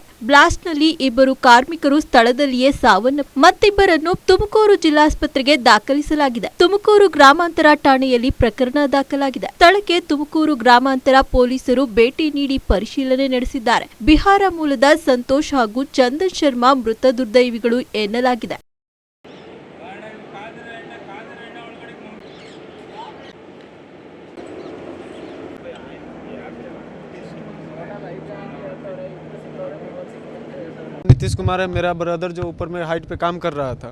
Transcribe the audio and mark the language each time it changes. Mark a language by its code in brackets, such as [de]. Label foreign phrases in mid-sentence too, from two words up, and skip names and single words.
[kn] ಬ್ಲಾಸ್ಟ್ನಲ್ಲಿ ಇಬ್ಬರು ಕಾರ್ಮಿಕರು ಸ್ಥಳದಲ್ಲಿಯೇ ಮತ್ತಿಬ್ಬರನ್ನು ತುಮಕೂರು ಜಿಲ್ಲಾಸ್ಪತ್ರೆಗೆ ದಾಖಲಿಸಲಾಗಿದೆ. ತುಮಕೂರು ಗ್ರಾಮಾಂತರ ಠಾಣೆಯಲ್ಲಿ ಪ್ರಕರಣ ದಾಖಲಾಗಿದೆ. ಸ್ಥಳಕ್ಕೆ ತುಮಕೂರು ಗ್ರಾಮಾಂತರ ಪೊಲೀಸರು ಭೇಟಿ ನೀಡಿ ಪರಿಶೀಲನೆ ನಡೆಸಿದ್ದಾರೆ. ಬಿಹಾರ ಮೂಲದ ಸಂತೋಷ್ ಹಾಗೂ ಚಂದನ್ ಶರ್ಮಾ ಮೃತ ದುರ್ದೈವಿಗಳು ಎನ್ನಲಾಗಿದೆ. [hi] नीतीश कुमार है मेरा ब्रदर, जो ऊपर में हाइट पे काम कर रहा था.